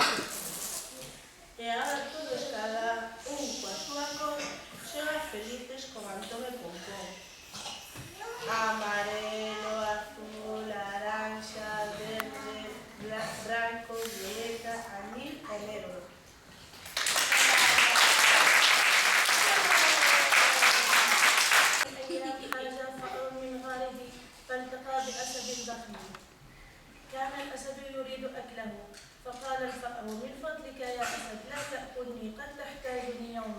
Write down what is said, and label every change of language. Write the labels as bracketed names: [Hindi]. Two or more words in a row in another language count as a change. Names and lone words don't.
[Galician] E agora todos, cada un coa súa cor, xogan felices con Antón e Pompón. Amarelo, azul, laranxa, verde, branco, violeta, anil e negro. [Arabic] فالتقى بأسد ضخم. كان الأسد يريد أكله، فقال الفأر: من فضلك يا أسد لا تأكلني، قد تحتاجني يوما.